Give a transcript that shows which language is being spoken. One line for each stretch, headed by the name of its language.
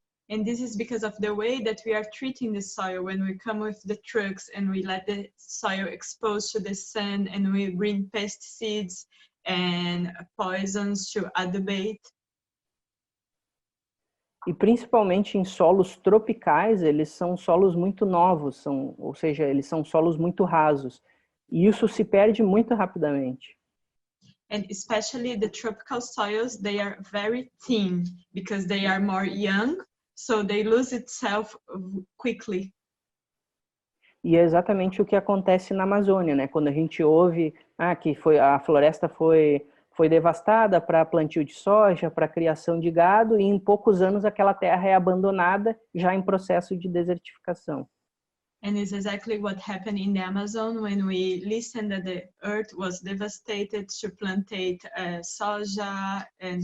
English: And this is because of the way that we are treating the soil when we come with the trucks and we let the soil exposed to the sun and we bring pesticides and poisons to adubate.
Portuguese: E principalmente em solos tropicais, eles são solos muito novos, ou seja, eles são solos muito rasos. E isso se perde muito rapidamente.
English: And especially the tropical soils, they are very thin because they are more young, so they lose itself quickly.
Portuguese: E é exatamente o que acontece na Amazônia, né? Quando a gente ouve que a floresta foi devastada para plantio de soja, para criação de gado, e em poucos anos aquela terra é abandonada, já em processo de desertificação.
English: And it's exactly what happened in the Amazon when we listened that the earth was devastated to plantate soja and